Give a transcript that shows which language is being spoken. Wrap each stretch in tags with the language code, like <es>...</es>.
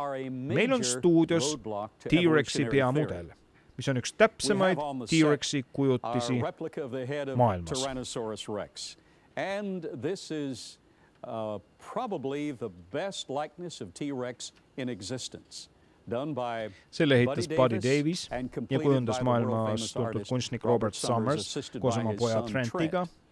<et>Meil on stuudios T-Rexi peamudel, mis on üks täpsemaid T-Rexi kujutisi maailmas.</et> <en>And this is probably the best likeness of T-Rex in existence.</en> <et>Selle ehitas Buddy Davis ja kujundas maailmas tuntud kunstnik Robert Summers koos oma poja Trentiga.</et>